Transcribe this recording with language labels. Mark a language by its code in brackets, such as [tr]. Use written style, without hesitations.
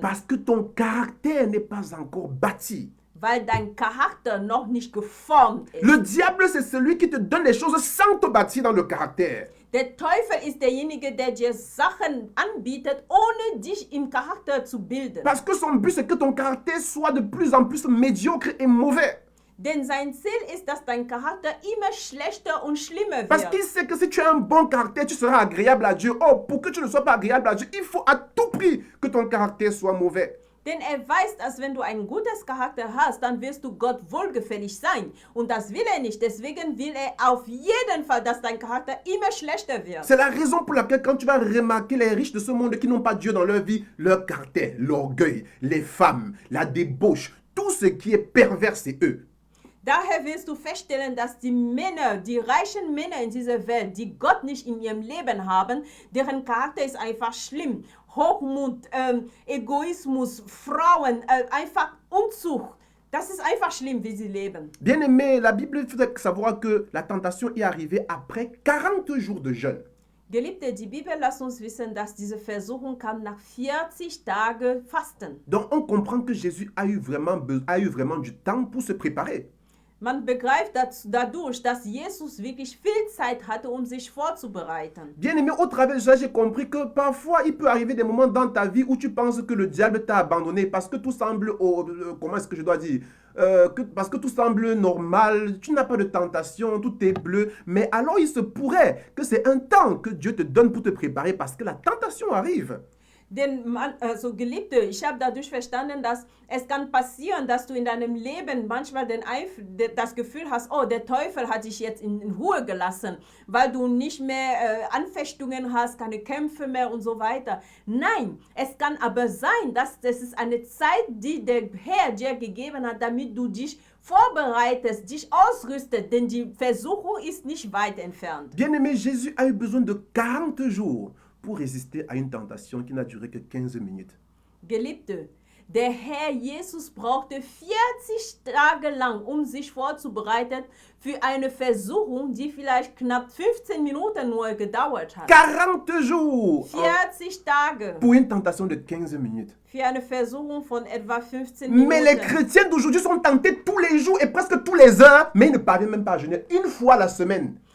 [fr] Parce que ton caractère n'est pas encore bâti. [de] Weil dein Charakter noch nicht geformt ist. [fr] Le diable, c'est celui qui te donne les choses sans te bâtir dans le caractère. [de] Der Teufel ist derjenige, der dir Sachen anbietet, ohne dich im Charakter zu bilden. [fr] Parce que son but, c'est que ton caractère soit de plus en plus médiocre et mauvais. [de] Denn sein Ziel ist, dass dein Charakter immer schlechter und schlimmer wird. [fr] Parce qu'il sait que si tu as un bon caractère, tu seras agréable à Dieu. Oh, pour que tu ne sois pas agréable à Dieu, il faut à tout prix que ton caractère soit mauvais. [de] Denn weiß, dass wenn du ein gutes Charakter hast, dann wirst du Gott wohlgefällig sein. Und das will er nicht. Deswegen will er auf jeden Fall, dass dein Charakter immer schlechter wird. [fr] C'est la raison pour laquelle quand tu vas remarquer les riches de ce monde qui n'ont pas Dieu dans leur vie, leur caractère, l'orgueil, les femmes, la débauche, tout ce qui est pervers, c'est eux. [de] Daher wirst du feststellen, dass die Männer, die reichen Männer in dieser Welt, die Gott nicht in ihrem Leben haben, deren Charakter ist einfach schlimm. Hochmut, Egoismus, Frauen, einfach Unzucht. Das ist einfach schlimm, wie sie leben. [fr] Bien aimé, la Bible fait savoir que la tentation est arrivée après 40 jours de jeûne. [de] Geliebte, die Bibel lässt uns wissen, dass diese Versuchung kam nach 40 Tagen Fasten. [fr] Donc on comprend que Jésus a eu vraiment du temps pour se préparer. [de] Man begreift dadurch, dass Jesus wirklich viel Zeit hatte, sich vorzubereiten. [fr] Bien aimé, au travers de ça, j'ai compris que parfois, il peut arriver des moments dans ta vie où tu penses que le diable t'a abandonné parce que tout semble, comment est-ce que je dois dire, parce que tout semble normal, tu n'as pas de tentation, tout est bleu. Mais alors, il se pourrait que c'est un temps que Dieu te donne pour te préparer parce que la tentation arrive. [de] Denn Geliebte, ich habe dadurch verstanden, dass es kann passieren, dass du in deinem Leben manchmal das Gefühl hast, oh, der Teufel hat dich jetzt in Ruhe gelassen, weil du nicht mehr Anfechtungen hast, keine Kämpfe mehr und so weiter. Nein, es kann aber sein, dass das ist eine Zeit, die der Herr dir gegeben hat, damit du dich vorbereitest, dich ausrüstet, denn die Versuchung ist nicht weit entfernt. [fr] Bien-aimé, Jésus a eu besoin de 40 jours pour résister à une tentation qui n'a duré que 15 minutes. [de] Geliebte, der Herr Jesus brauchte 40 Tage lang, sich vorzubereiten für eine Versuchung, die vielleicht knapp 15 Minuten nur gedauert hat. [fr] 40 jours [de] 40 Tage [fr] pour une tentation de 15 minutes. [de] Für eine Versuchung von etwa 15 Minuten. [fr] Mais les chrétiens d'aujourd'hui sont tentés tous les jours et presque tous les heures, mais ils ne parviennent même pas à jeûner une fois la semaine.